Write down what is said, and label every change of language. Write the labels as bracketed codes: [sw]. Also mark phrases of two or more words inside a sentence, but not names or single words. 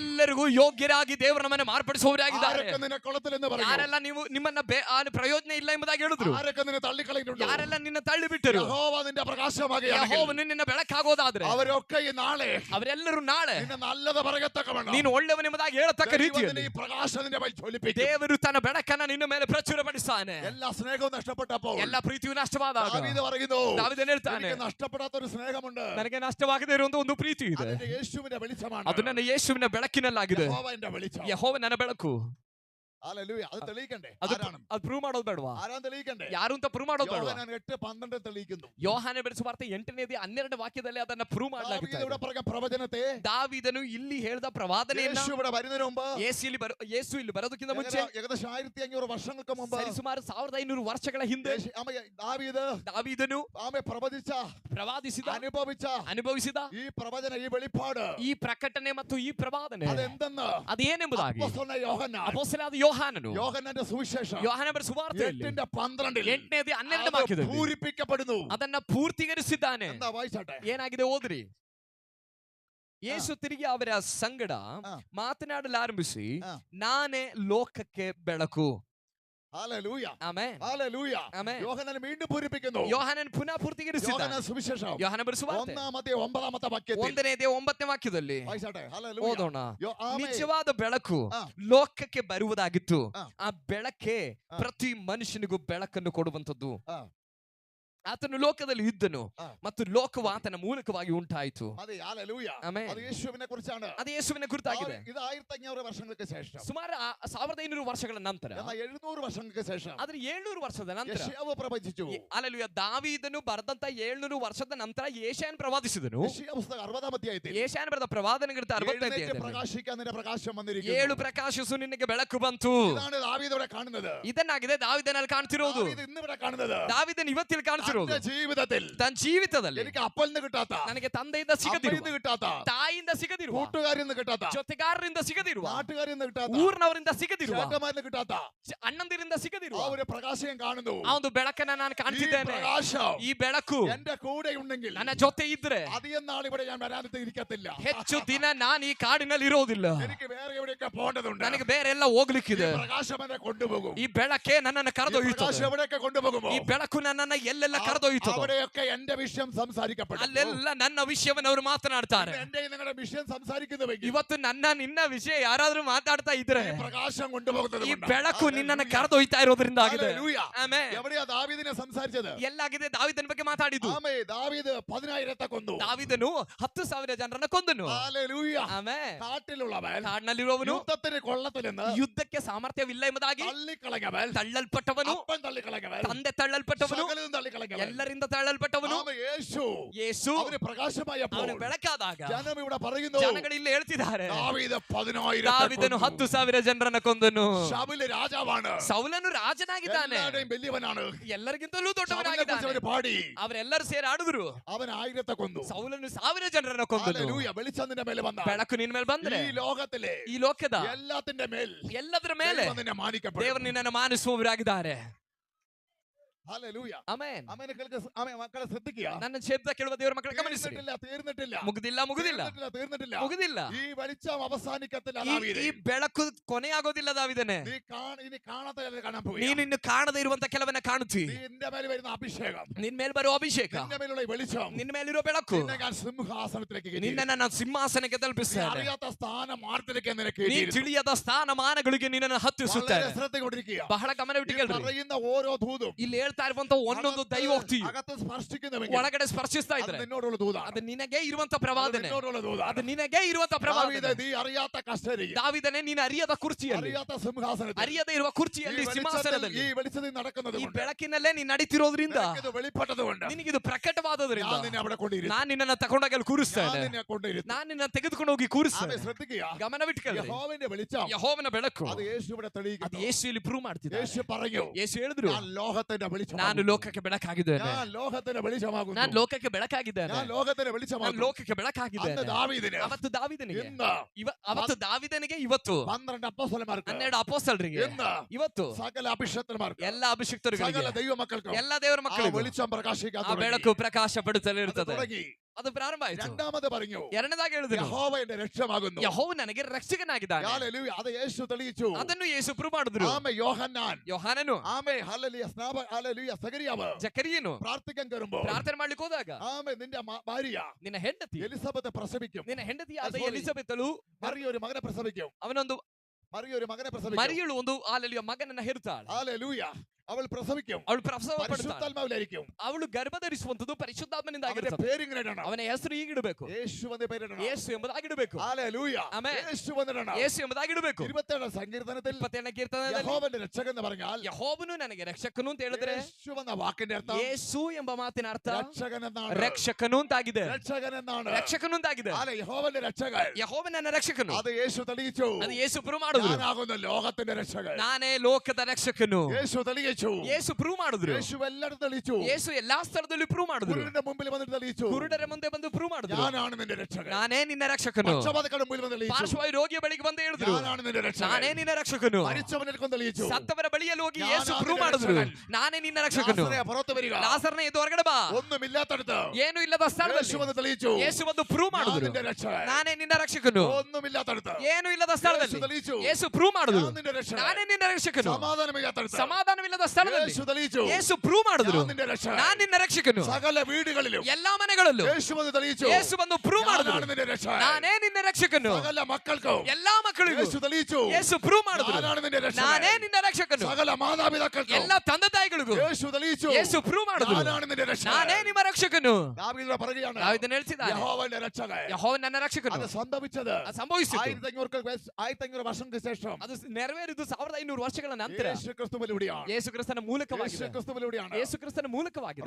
[kn] ಎಲ್ಲರಿಗೂ ಯೋಗ್ಯರಾಗಿ ದೇವರು ನಮ್ಮನ್ನು ಮಾರ್ಪಡಿಸುವವರಾಗಿದ್ದಾರೆ. [ml] ആരൊക്കെ നിന്നെ കൊള്ളത്തില്ലെന്ന് പറയും, [kn] ಯಾರೆಲ್ಲ ನೀವು ನಿಮ್ಮನ್ನ ಪ್ರಯೋಜನ ಇಲ್ಲ ಎಂಬುದಾಗಿ ಹೇಳಿದ್ರು, [ml] ആരൊക്കെ നിന്നെ തള്ളിക്കളഞ്ഞിട്ടുണ്ട്, [kn] ಯಾರೆಲ್ಲ ನಿನ್ನ ತಳ್ಳಿ ಬಿಟ್ಟರು, [ml] യഹോവ നിന്റെ പ്രകാശമാകുകയാണെങ്കിൽ [kn] ಯೆಹೋವನು ನಿನ್ನ ಬೆಳಕಾಗೋದಾದ್ರೆ [ml] അവരൊക്കെ ഈ നാളെ [kn] ಅವರೆಲ್ಲರೂ ನಾಳೆ [ml] നിന്നെ നല്ലത് പറയത്തക്കവണ്ണം [kn] ನೀನು ಒಳ್ಳೆಯವನೆಂಬುದಾಗಿ ಹೇಳತಕ್ಕ [ml] ദൈവം [kn] ರೀತಿಯಲ್ಲಿ [ml] ഈ പ്രകാശം നിന്റെ മേൽ ജ്വലിപ്പിക്കും. [kn] ದೇವರು ತನ್ನ ಬೆಳಕನ್ನ ನಿನ್ನ ಮೇಲೆ ಪ್ರಚುರಪಡಿಸ್ತಾನೆ. [ml] എല്ലാ സ്നേഹവും നഷ്ടപ്പെട്ടപ്പോൾ [kn] ಎಲ್ಲ ಪ್ರೀತಿಯು ನಷ್ಟವಾದಾಗ [ml] ദാവീദ് പറയുന്നു, [kn] ದಾವೀದನು ಹೇಳ್ತಾನೆ, [ml] എനിക്ക് നഷ്ടപ്പെടാത്ത ഒരു സ്നേഹമുണ്ട്, [kn] ನನಗೆ ನಷ್ಟವಾಗದೇ ಇರುವಂತ ಒಂದು ಪ್ರೀತಿ ಇದೆ, [ml] അതെന്റെ യേശുവിന്റെ വെളിച്ചമാണ്, [kn] ಅದು ನನ್ನ ಯೇಸುವಿನ ಬೆಳಕಿನಲ್ಲಾಗಿದೆ. [ml] യഹോവ എന്റെ വെളിച്ചം. [kn] ಯೆಹೋವ ನನ್ನ ಬೆಳಕು. [ml] ഹല്ലേലൂയ. അത് തെളിയിക്കണ്ടേ? [kn] ಅದು [ml] ആരാണ്? [kn] ಅದು ಪ್ರೂವ್ ಮಾಡೋದು ಬೇಡವಾ? [ml] ആരാണ് തെളിയിക്കണ്ടേ? [kn] ಯಾರು ಅಂತ ಪ್ರೂವ್ ಮಾಡೋದು ಬೇಡವಾ? [ml] യോഹന്നാൻ 8:12 തെളിയിക്കുന്നു. [kn] ಯೋಹಾನ ಬೆಳೆಸುವ ವಾರ್ತೆ 8:12 ವಾಕ್ಯದಲ್ಲಿ ಅದನ್ನ ಪ್ರೂವ್ [ml] ദാവീദ് [kn] ಮಾಡಲಾಗಿದೆ. [ml] ഇവിടെ പറഞ്ഞ പ്രവചനത്തെ [kn] ದಾವೀದನು ಇಲ್ಲಿ ಹೇಳಿದ ಪ್ರವಾದನೆಯನ್ನ [ml] യേശു ഇവിടെ വരുന്നതിന് മുമ്പ് [kn] ಯೇಸು ಇಲ್ಲಿ ಬರೋದಕ್ಕಿಂತ ಮುಂಚೆ [ml] ഏകദേശം 1500 വർഷങ്ങൾക്ക് മുമ്പ് [kn] ಸರಿಸುಮಾರು 1500 ವರ್ಷಗಳ ಹಿಂದೆ [ml] ദാവീദ് [kn] ದಾವೀದನು ಪ್ರವಾದಿಸಿದ ಅನುಭವಿಸಿದ [ml] ഈ പ്രവചന, ഈ വെളിപ്പാട്, [kn] ಈ ಪ್ರಕಟಣೆ ಮತ್ತು ಈ ಪ್ರವಾದನೆ [ml] അതെന്തെന്ന് [kn] ಅದೇನೆಂಬುದಾಗಿ [ml] അപ്പോസ്തലനായ യോഹന്നാൻ, [kn] ಅಪೊಸ್ತಲನಾದ ಯೋಹಾನನು [ml] യോഹന്നാന്റെ സുവിശേഷം [kn] ಯೋಹಾನ ಬರೆಸುವ ವಾರ್ತೆಯಲ್ಲಿ [ml] 8:12 [kn] 8:12 [ml] അത് [kn] ವಾಕ್ಯದಲ್ಲಿ [ml] പൂരിപ്പിക്കപ്പെടുന്നു. [kn] ಅದನ್ನ ಪೂರ್ತಿಗರಿಸಿದ್ದಾನೆ. [ml] എന്താ വായിച്ചാട്ടെ? [kn] ಏನಾಗಿದೆ ಓದ್ರಿ. ಯೇಸು ತಿರುಗಿ ಅವರ ಸಂಗಡ ಮಾತನಾಡಲಾರಂಭಿಸಿ, ನಾನೇ ಲೋಕಕ್ಕೆ ಬೆಳಕು. [ml] ഹല്ലേലൂയ. [kn] ಆಮೆನ್. [ml] ഹല്ലേലൂയ. ആമേൻ. യോഹന്നാൻ വീണ്ടും പൂരിപ്പിക്കുന്നു. [kn] ಯೋಹಾನನ ಪುನಃ ಪೂರ್ತಿಗರಿಸಿದ್ದಾನೆ. [ml] യോഹന്നാൻ സുവിശേഷം [kn] ಯೋಹಾನ ಬರೆಸುವ ವಾರ್ತೆ [ml] 1:9 വാക്യത്തിൽ [kn] 1:9 ವಾಕ್ಯದಲ್ಲಿ [ml] വായിച്ചാട്ടെ. ഹല്ലേലൂയ. [kn] ಓದೋಣ. [ml] ആമേൻ. [kn] ನಿಜವಾದ ಬೆಳಕು ಆ. ಲೋಕಕ್ಕೆ ಬರುವುದಾಗಿತ್ತು. ಆ. ಆ ಬೆಳಕೆ ಪ್ರತಿ ಮನುಷ್ಯನಿಗೂ ಬೆಳಕನ್ನು ಕೊಡುವಂತದ್ದು. ಆ. ಆತನು ಲೋಕದಲ್ಲಿ ಇದ್ದನು ಆ. ಮತ್ತು ಲೋಕವು ಆತನ ಮೂಲಕವಾಗಿ ಉಂಟಾಯಿತು. [ml] അതെ, ഹല്ലേലൂയ. ആമേൻ. അത് യേശുവിനെ കുറിച്ചാണ്. [kn] ಅದು ಯೇಸುವಿನ ಕುರಿತಾಗಿದೆ. [ml] ഇത് 1500 വർഷങ്ങൾക്ക് ശേഷം. [kn] ಸುಮಾರು 1500 ವರ್ಷಗಳ ನಂತರ, [ml] എന്നാൽ 700 വർഷങ്ങൾക്ക് ശേഷം [kn] ಆದ್ರೆ 700 ವರ್ಷದ ನಂತರ [ml] യെശയ്യാവ് പ്രവചിച്ചു. [kn] ಅಲ್ಲೂಯ ದಾವೀದನು ಬರೆದಂತ 700 ವರ್ಷದ ನಂತರ ಯೆಶಾಯನು ಪ್ರವಾದಿಸಿದನು. [ml] യെശയ്യാ പുസ്തകം 60 അധ്യായത്തിൽ [kn] ಯೆಶಾಯನು ಬರೆದ ಪ್ರವಾದನೆಗಿಂತ 60 [ml] എഴുന്നേറ്റ് [kn] ಅಧ್ಯಾಯದಲ್ಲಿ [ml] പ്രകാശിക്കാൻ നിന്റെ പ്രകാശം വന്നിരിക്കുന്നു. [kn] 7 ಪ್ರಕಾಶಿಸು ನಿನಗೆ ಬೆಳಕು ಬಂತು. [ml] ഇതാണ് ദാവീദ് ഇവിടെ കാണുന്നത്. [kn] ಇದನ್ನಾಗಿದೆ ದಾವೀದನಲ್ಲಿ ಕಾಣ್ತಿರೋದು. [ml] ദാവീദ് ഇന്ന് ഇവിടെ കാണുന്നത്. [kn] ದಾವೀದನು ಇವತ್ತಿಲ್ಲಿ ಕಾಣ್ತಿರೋದು. [ml] തന്റെ ജീവിതത്തിൽ [kn] ತನ್ನ ಜೀವಿತದಲ್ಲಿ [ml] എനിക്ക് അപ്പലിന് കിട്ടാത്ത, [kn] ನನಗೆ ತಂದೆಯಿಂದ ಸಿಗದಿರುವ, [ml] അമ്മയിന്ന് കിട്ടാത്ത, [kn] ತಾಯಿಯಿಂದ ಸಿಗದಿರುವ, [ml] കൂട്ടുകാരിൽ നിന്ന് കിട്ടാത്ത, [kn] ಜೊತೆಗಾರರಿಂದ ಸಿಗದಿರುವ, [ml] നാട്ടുകാരിൽ നിന്ന് കിട്ടാത്ത, [kn] ಊರಿನವರಿಂದ ಸಿಗದಿರುವ, [ml] ചേട്ടന്മാരിൽ കിട്ടാത്ത [kn] ಅಣ್ಣಂದಿರಿಂದ ಸಿಗದಿರುವ [ml] ആ ഒരു പ്രകാശം കാണുന്നു. [kn] ಆ ಒಂದು ಬೆಳಕನ್ನ ನಾನು [ml] ഈ [kn] ಕಾಣ್ತಿದ್ದೇನೆ. [ml] പ്രകാശം [kn] ಈ ಬೆಳಕು [ml] എന്റെ കൂടെ ഉണ്ടെങ്കിൽ [kn] ನನ್ನ ಜೊತೆ ಇದ್ರೆ [ml] അധികം നാൾ ഇവിടെ ഞാൻ വരാനത്ത് ഇരിക്കത്തില്ല. [kn] ಹೆಚ್ಚು ದಿನ ನಾನು ಈ ಕಾಡಿನಲ್ಲಿ ಇರೋದಿಲ್ಲ. [ml] എനിക്ക് വേറെ എവിടെയൊക്കെ പോകേണ്ടതുണ്ട്. [kn] ನನಗೆ ಬೇರೆ ಎಲ್ಲ ಹೋಗ್ಲಿಕ್ಕಿದೆ. [ml] ഈ പ്രകാശം എന്നെ കൊണ്ടുപോകും. [kn] ಈ ಬೆಳಕೆ ನನ್ನನ್ನು [ml] ഈ [kn] ಕರೆದೊಯ್ಯುತ್ತದೆ. [ml] പ്രകാശം എവിടെയൊക്കെ കൊണ്ടുപോകുമോ [kn] ಈ ಬೆಳಕು ನನ್ನನ್ನ ಎಲ್ಲೆಲ್ಲ ಕರೆದೊಯ್ಯುತ್ತದೆ. [ml] അവിടെയൊക്കെ എന്റെ വിഷയം സംസാരിക്കപ്പെടും. [kn] ಅಲ್ಲೆಲ್ಲ ನನ್ನ ವಿಷಯವನ್ನು ಅವರು ಮಾತನಾಡ್ತಾರೆ. [ml] എന്റെ നിങ്ങളുടെ വിഷയം സംസാരിക്കുന്നുവെങ്കിൽ [kn] ಇವತ್ತು ನಿನ್ನ ವಿಷಯ ಯಾರಾದ್ರೂ ಮಾತಾಡ್ತಾ ಇದ್ರೆ [ml] ഈ പ്രകാശം കൊണ്ടുപോകുന്നത് [kn] ಈ [ml] കൊണ്ടാ. [kn] ಬೆಳಕು ನಿನ್ನನ್ನು ಕರೆದೊಯ್ತಾ ಇರೋದ್ರಿಂದ ಆಗಿದೆ. [ml] ഹല്ലേലൂയ. [kn] ಆಮೆನ್. [ml] എവിടെയാ ദാവീദിനെ സംസാരിച്ചത്? [kn] ಎಲ್ಲಾಗಿದೆ ದಾವೀದನ ಬಗ್ಗೆ ಮಾತಾಡಿದ್ದು. [ml] ആമേ, ദാവീദ് 10,000 കൊന്നു. [kn] ದಾವೀದನು 10,000 ಜನರನ್ನ ಕೊಂದನು. [ml] ഹല്ലേലൂയ. [kn] ಆಮೆನ್. [ml] കാട്ടിലുള്ളവൻ, [kn] ಕಾಡಿನಲ್ಲಿರುವವನು, [ml] യുദ്ധത്തിന് കൊള്ളത്തില്ലെന്ന് [kn] ಯುದ್ಧಕ್ಕೆ ಸಾಮರ್ಥ್ಯವಿಲ್ಲ ಎಂಬುದಾಗಿ [ml] തള്ളിക്കളഞ്ഞവൻ, [kn] ತಳ್ಳಲ್ಪಟ್ಟವನು, [ml] അപ്പൻ തള്ളിക്കളഞ്ഞവൻ, [kn] ತಂದೆ ತಳ್ಳಲ್ಪಟ್ಟವನು, [ml] സകലതും തള്ളിക്കളഞ്ഞവൻ, [kn] ಎಲ್ಲರಿಂದ ತಳ್ಳಲ್ಪಟ್ಟವನು [ml] ആമേ, യേശു [kn] ಯೇಸು [ml] അവന് പ്രകാശമായപ്പോൾ [kn] ಅವನು ಬೆಳಕಾದಾಗ [ml] ജനം ഇവിടെ പറയുന്നു, [kn] ಜನಗಳು ಇಲ್ಲಿ ಹೇಳ್ತಿದ್ದಾರೆ, [ml] ദാവീദ് 10,000 [kn] ದಾವೀದನು 10,000 ಜನರನ್ನ ಕೊಂದನು. [ml] ശൗല് രാജാവാണ്, [kn] ಸೌಲನು ರಾಜನಾಗಿದ್ದಾನೆ, [ml] എല്ലാവരുടെയും വലിയവനാണ്. [kn] ಎಲ್ಲರಿಗಿಂತಲೂ [ml] ശൗലിനെ കുറിച്ച് [kn] ದೊಡ್ಡವನಾಗಿದ್ದಾನೆ. [ml] അവര് പാടി, [kn] ಅವರೆಲ್ಲರೂ ಸೇರಿ ಆಡಿದ್ರು. [ml] അവൻ 1000 കൊന്നു. [kn] ಸೌಲನು 1000 ಜನರನ್ನ ಕೊಂದನು. [ml] ഹല്ലേലൂയ. വെളിച്ചം നിന്റെ മേലെ വന്നാൽ [kn] ಬೆಳಕು ನಿನ್ನ ಮೇಲೆ ಬಂದ್ರೆ [ml] ഈ ലോകത്തിലെ [kn] ಈ ಲೋಕದ [ml] എല്ലാത്തിന്റെ മേൽ [kn] ಎಲ್ಲದರ ಮೇಲೆ [ml] ദൈവം നിന്നെ മാനിക്കപ്പെടും. [kn] ದೇವರು ನಿನ್ನನ್ನು ಮಾನಿಸುವವರಾಗಿದ್ದಾರೆ. [ml] ഹല്ലേലൂയ. [kn] ಆಮೆನ್. [ml] ആമേൻ. ആമേൻ. മക്കളെ ശ്രദ്ധിക്കുക. [kn] ನನ್ನ ಶಬ್ದ ಕೇಳುವ ದೇವರ ಮಕ್ಕಳು ಗಮನಿಸಿರಿ. [ml] തീർന്നിട്ടില്ല. [kn] ಮುಗಿದಿಲ್ಲ [ml] തീർന്നിട്ടില്ല. [kn] ಮುಗಿದಿಲ್ಲ. [ml] ഈ വെളിച്ചം അവസാനിക്കത്തില്ല. [kn] ಈ ಬೆಳಕು ಕೊನೆಯಾಗೋದಿಲ್ಲ ದಾವಿದನೆ. [ml] ഇനി കാണാത്ത കാണാൻ പോയി. [kn] ನೀನು ಇನ್ನು ಕಾಣದೇ ಇರುವಂತ ಕೆಲವನ್ನ ಕಾಣುತ್ತಿ. [ml] നിന്റെ മേൽ വരുന്ന അഭിഷേകം, [kn] ನಿನ್ ಮೇಲೆ ಬರುವ ಅಭಿಷೇಕ, [ml] നിന്റെ മേലുള്ള വെളിച്ചം, [kn] ನಿನ್ನ ಮೇಲಿರೋ ಬೆಳಕು [ml] നിന്നെ ഞാൻ സിംഹാസനത്തിലേക്ക് കയറ്റി. [kn] ನಿನ್ನನ್ನು ನಾನು ಸಿಂಹಾಸನಕ್ಕೆ [ml] നീ [kn] ತಲುಪಿಸ್ತೇನೆ. [ml] അറിയാത്ത സ്ഥാനമാനത്തിലേക്ക് നിനക്ക് [kn] ನೀ [ml] കയറ്റിയിരുന്നു. [kn] ತಿಳಿಯದ ಸ್ಥಾನಮಾನಗಳಿಗೆ ನಿನ್ನನ್ನು ಹತ್ತಿಸುತ್ತೇನೆ. [ml] വളരെ ശ്രദ്ധയോടിരിക്കുക. [kn] ಬಹಳ ಗಮನವಿಟ್ಟು ಕೇಳ್ರಿ. [ml] പറയുന്ന ഓരോ ദൂതും [kn] ಇಲ್ಲಿ ಹೇಳ್ತಾ ಇರುವಂತ ಒಂದೊಂದು ದೈವೋಕ್ತಿಯು [ml] അകത്ത് സ്പർശിക്കുന്നുവെങ്കിൽ [kn] ಒಳಗಡೆ ಸ್ಪರ್ಶಿಸ್ತಾ [ml] അത് [kn] ಇದ್ರೆ [ml] നിന്നോടുള്ള ദൂതാണ്. [kn] ಅದು ನಿನಗೆ ಇರುವಂತ [ml] അത് [kn] ಪ್ರವಾದನೆ, [ml] നിന്നോടുള്ള ദൂതാണ്. [kn] ಅದು ನಿನಗೆ ಇರುವಂತ ಪ್ರವಾದನೆ. [ml] ദാവീദേ, നീ അറിയാത്ത കസ്റ്റഡിയിൽ, [kn] ದಾವಿದನೆ, ನೀನು ಅರಿಯದ ಕುರ್ಚಿಯಲ್ಲಿ, [ml] അറിയാത്ത സിംഹാസനത്തിൽ, [kn] ಅರಿಯದೇ ಇರುವ ಕುರ್ಚಿಯಲ್ಲಿ, ಸಿಂಹಾಸನದಲ್ಲಿ, [ml] ഈ വെളിച്ചത്തിൽ നടക്കുന്നത് [kn] ಈ [ml] കൊണ്ട്, [kn] ಬೆಳಕಿನಲ್ಲೇ ನೀನು ನಡೀತಿರೋದ್ರಿಂದ, [ml] നിനക്കിത് വെളിപ്പെട്ടതുകൊണ്ട് [kn] ನಿನಗಿದು ಪ್ರಕಟವಾದದ್ರಿಂದ [ml] ഞാൻ നിന്നെ അവിടെ കൊണ്ടിരുന്നു. [kn] ನಾನು ನಿನ್ನನ್ನು ತಗೊಂಡಾಗ ಅಲ್ಲಿ [ml] ഞാൻ [kn] ಕೂರಿಸ್ತೇನೆ. [ml] നിന്നെ കൊണ്ടിരുന്നു. [kn] ನಾನು ನಿನ್ನ ತೆಗೆದುಕೊಂಡು ಹೋಗಿ ಕೂರಿಸ್ತೇನೆ. [ml] ആമേൻ. ശ്രദ്ധിക്കുക. [kn] ಗಮನವಿಟ್ಟು ಕೇಳ್ರಿ. [ml] യഹോവന്റെ വെളിച്ചം, [kn] ಯೆಹೋವನ ಬೆಳಕು, [ml] അത് യേശു ഇവിടെ [kn] ಅದು [ml] തെളിയിക്കുന്നു. [kn] ಯೇಸು ಇಲ್ಲಿ ಪ್ರೂವ್ ಮಾಡ್ತಿದ್ದಾನೆ. [ml] യേശು പറഞ്ഞു, [kn] ಯೇಸು ಹೇಳಿದ್ರು, [ml] ഞാൻ ലോകത്തിന്റെ [kn] ನಾನು [ml] വെളിച്ചമാകുന്നു. [kn] ಲೋಕಕ್ಕೆ ಬೆಳಕಾಗಿದ್ದೇನೆ, [ml] ഞാൻ ലോകത്തിന്റെ വെളിച്ചമാകുന്നു. [kn] ನಾನು ಲೋಕಕ್ಕೆ ಬೆಳಕಾಗಿದ್ದೇನೆ, [ml] ഞാൻ ലോകത്തിന്റെ [kn] ನಾನು [ml] വെളിച്ചമാകുന്നു. [kn] ಲೋಕಕ್ಕೆ ಬೆಳಕಾಗಿದ್ದೇನೆ. [ml] അന്ന് ദാവീദിന്, [kn] ಅವತ್ತು ದಾವಿದನಿಗೆ, [ml] ഇന്ന് [kn] ಅವತ್ತು ದಾವಿದನಿಗೆ, ಇವತ್ತು [ml] 12 അപ്പോസ്തലന്മാർക്ക്, [kn] 12 ಅಪೊಸ್ತಲರಿಗೆ, [ml] ഇന്ന് [kn] ಇವತ್ತು [ml] സകല അഭിഷേകന്മാർക്ക്, [kn] ಎಲ್ಲ ಅಭಿಷಿಕ್ತರುಗಳಿಗೆ, [ml] സകല ദൈവമക്കൾക്കും [kn] ಎಲ್ಲ ದೇವರ [ml] ആ [kn] ಮಕ್ಕಳಿಗೂ [ml] വെളിച്ചം പ്രകാശിക്കാൻ [kn] ಆ ಬೆಳಕು ಪ್ರಕಾಶ ಪಡುತ್ತಲೇ [ml] അത് [kn] ಇರ್ತದೆ. [ml] തുടങ്ങി. [kn] ಅದು ಪ್ರಾರಂಭ ಆಯ್ತು. [ml] രണ്ടാമത് പറഞ്ഞു [kn] ಎರಡನೇದಾಗಿ ಹೇಳಿದನು [ml] യഹോവ എന്റെ രക്ഷമാകുന്നു. [kn] ಯೆಹೋವ ನನಗೆ ರಕ್ಷಕನಾಗಿದ್ದಾನೆ. [ml] ഹല്ലേലൂയ. അത് യേശു തെളിയിച്ചു. [kn] ಅದನ್ನು ಯೇಸು ಪ್ರೂವ್ ಮಾಡಿದ್ರು. [ml] ആമേ യോഹന്നാൻ, [kn] ಯೋಹಾನನು, [ml] ആമേ ഹല്ലേലൂയ, സ്നാപ ഹല്ലേലൂയ, സകരിയാവ് [kn] ಜಕರಿಯನು [ml] പ്രാർത്ഥിക്കാൻ കയറുമ്പോൾ [kn] ಪ್ರಾರ್ಥನೆ ಮಾಡ್ಲಿಕ್ಕೆ ಹೋದಾಗ [ml] ആമേ നിന്റെ ഭാര്യ [kn] ನಿನ್ನ ಹೆಂಡತಿ [ml] എലിസബത്ത് പ്രസവിക്കും. [kn] ನಿನ್ನ ಹೆಂಡತಿಯಾದ sorry. ಎಲಿಸಬೆತಳು [ml] മറിയ ഒരു മകനെ പ്രസവിക്കും. [kn] ಅವನೊಂದು [ml] മറിയ ഒരു മകനെ പ്രസവിക്കും. [kn] ಮರಿಯಳು ಒಂದು ಹಾಲೆಲೂಯ ಮಗನನ್ನ ಹೆರುತ್ತಾಳೆ. [ml] ഹല്ലേലൂയ. അവൾ പ്രസവിക്കും. [kn] ಅವಳು ಪ್ರಸವ ಪಡ್ತಾಳೆ. [ml] പരിശുദ്ധാത്മാവിലായിരിക്കും. [kn] ಅವಳು ಗರ್ಭ ಧರಿಸುವಂತದ್ದು ಪರಿಶುದ್ಧಾತ್ಮನಿಂದ [ml] അവന്റെ [kn] ಆಗಿರುತ್ತದೆ. [ml] പേരിങ്ങനെ ഇടണം. [kn] ಅವನ ಹೆಸರು ಈಗಿಡಬೇಕು. [ml] യേശു എന്ന പേരിടണം. [kn] ಯೇಸು ಎಂಬುದಾಗಿಡಬೇಕು. [ml] ഹല്ലേലൂയ. [kn] ಆಮೆನ್. [ml] യേശു എന്നിടണം. [kn] ಯೇಸು ಎಂಬುದಾಗಿಡಬೇಕು. [ml] 27 സങ്കീർത്തനത്തിൽ [kn] 27ನೇ ಕೀರ್ತನೆಯಲ್ಲಿ [ml] യഹോവന്റെ രക്ഷകൻ എന്ന് പറഞ്ഞാൽ [kn] ಯೆಹೋವನು ನನಗೆ ರಕ್ಷಕನು ಅಂತ ಹೇಳಿದ್ರೆ [ml] യേശു എന്ന വാക്കിന്റെ അർത്ഥം [kn] ಯೇಸು ಎಂಬ ಮಾತಿನ ಅರ್ಥ [ml] രക്ഷകൻ എന്നാണ്. [kn] ರಕ್ಷಕನು ಅಂತಾಗಿದೆ. [ml] രക്ഷകൻ എന്നാണ്. [kn] ರಕ್ಷಕನು ಅಂತಾಗಿದೆ. [ml] അല്ല, യഹോവന്റെ രക്ഷകൻ. [kn] ಯೆಹೋವ ನನ್ನ ರಕ್ಷಕನು. [ml] അത് യേശു തെളിയിച്ചു. [kn] ಅದು ಯೇಸು ಪ್ರೂವ್ ಮಾಡಿದ್ರು. [ml] ഞാനാകുന്നു ലോകത്തിന്റെ രക്ഷകൻ. [kn] ನಾನೇ ಲೋಕದ ರಕ್ಷಕನು. [ml] യേശു തെളിയിച്ചു. [kn] ಯೇಸು ಪ್ರೂವ್ ಮಾಡಿದ್ರು. [ml] യേശു എല്ലായിടത്തും തെളിയിച്ചു. [kn] ಯೇಸು ಎಲ್ಲಾ ಸ್ಥಳದಲ್ಲಿ ಪ್ರೂವ್ ಮಾಡಿದ್ರು. [ml] കുരുടന്റെ മുമ്പിൽ വന്നിട്ട് തെളിയിച്ചു. [kn] ಕುರುಡರ ಮುಂದೆ ಬಂದು ಪ್ರೂವ್ ಮಾಡಿದ್ರು. [ml] ഞാനാണ് നിന്റെ രക്ഷകൻ. [kn] ನಾನೇ ನಿನ್ನ ರಕ್ಷಕನು. [ml] പക്ഷപാതകളുടെ മുമ്പിൽ വന്ന് തെളിയിച്ചു. [kn] ಪಾರ್ಶ್ವವಾಯು ರೋಗಿಯ ಬಳಿಗೆ ಬಂದು ಹೇಳಿದ್ರು [ml] ഞാനാണ് നിന്റെ രക്ഷകൻ. [kn] ನಾನೇ ನಿನ್ನ ರಕ್ಷಕನು. [ml] മരിച്ചവനെ കൊണ്ട് തെളിയിച്ചു. [kn] ಸತ್ತವರ ಬಳಿಯಲ್ಲಿ ಹೋಗಿ [ml] ഞാനാണ് [kn] ಯೇಸು ಪ್ರೂವ್ [ml] നിന്റെ [kn] ಮಾಡಿದ್ರು [ml] രക്ഷകൻ. [kn] ನಾನೇ ನಿನ್ನ ರಕ್ಷಕನು. [ml] ലാസറേ, പുറത്തു വരിക. [kn] ಲಾಸರನೇ ಎದ್ದು ಹೊರಗಡೆ ಬಾ. [ml] ഒന്നുമില്ലാത്തടത്ത് [kn] ಏನು ಇಲ್ಲದ [ml] യേശു [kn] ಸ್ಥಳದಲ್ಲಿ [ml] വന്ന് തെളിയിച്ചു. [kn] ಯೇಸು ಬಂದು ಪ್ರೂವ್ [ml] ഞാൻ [kn] ಮಾಡಿದ್ರು [ml] നിന്റെ രക്ഷകൻ. [kn] ನಾನೇ ನಿನ್ನ ರಕ್ಷಕನು. [ml] ഒന്നുമില്ലാത്തടത്ത് [kn] ಏನು ಇಲ್ಲದ [ml] യേശു [kn] ಸ್ಥಳದಲ್ಲಿ [ml] തെളിയിച്ചു. [kn] ಯೇಸು ಪ್ರೂವ್ ಮಾಡಿದ್ರು [ml] ഞാൻ നിന്റെ രക്ഷകൻ. [kn] ನಾನೇ ನಿನ್ನ ರಕ್ಷಕನು. [ml] സമാധാനമില്ലാത്തടത്ത് [kn] ಸಮಾಧಾನವಿಲ್ಲದ ಸ್ಥಳದಲ್ಲಿ [ml] യേശു തെളിയിച്ചു. [kn] ಯೇಸು ಪ್ರೂವ್ ಮಾಡಿದ್ರು [ml] ഞാൻ നിന്റെ രക്ഷകൻ. [kn] ನಾನ್ ನಿನ್ನ ರಕ್ಷಕನು. [ml] സകല വീടുകളിലും [kn] ಎಲ್ಲಾ ಮನೆಗಳಲ್ಲೂ [ml] യേശു വന്ന് തെളിയിച്ചു. [kn] ಯೇಸು ಬಂದು ಪ್ರೂವ್ ಮಾಡಿದ್ರು [ml] ഞാനാണ് നിന്റെ രക്ഷകൻ. [kn] ನಾನೇ ನಿನ್ನ ರಕ್ಷಕನು. [ml] സകല മക്കൾക്കും [kn] ಎಲ್ಲಾ ಮಕ್ಕಳಿಗೂ [ml] യേശു തെളിയിച്ചു. [kn] ಯೇಸು ಪ್ರೂವ್ ಮಾಡಿದ್ರು [ml] ഞാനാണ് നിന്റെ രക്ഷകൻ. [kn] ನಾನೇ ನಿನ್ನ ರಕ್ಷಕನು. [ml] സകല മാതാപിതാക്കൾക്കും [kn] ಎಲ್ಲಾ ತಂದೆ ತಾಯಿಗಳಿಗೂ [ml] യേശു തെളിയിച്ചു. [kn] ಯೇಸು ಪ್ರೂವ್ ಮಾಡಿದ್ರು [ml] ഞാനാണ് നിന്റെ രക്ഷകൻ. [kn] ನಾನೇ ನಿಮ್ಮ ರಕ್ಷಕನು. [ml] ദാവീദ് പറയുകയാണ്, [kn] ದಾವೀದನು ಹೇಳ್ತಿದ್ದಾನೆ [ml] യഹോവന്റെ രക്ഷകൻ. [kn] ಯೆಹೋವ ನನ್ನ ರಕ್ಷಕನು. [ml] അത് സംഭവിച്ചത് [kn] ಅದು ಸಂಭವಿಸಿತು. [ml] 1500 വർഷങ്ങൾക്ക് ശേഷം [kn] ಅದು ನೆರವೇರಿದ್ದು 1500 ವರ್ಷಗಳ ನಂತರ [ml] യേശു ക്രിസ്തുവിലൂടെയാണ്. [kn] ಯೇಸು ಕ್ರಿಸ್ತನ ಮೂಲಕವಾಗಿದೆ. [ml] യേശു ക്രിസ്തുവിലൂടെയാണ്. [kn] ಯೇಸು ಕ್ರಿಸ್ತನ ಮೂಲಕವಾಗಿದೆ.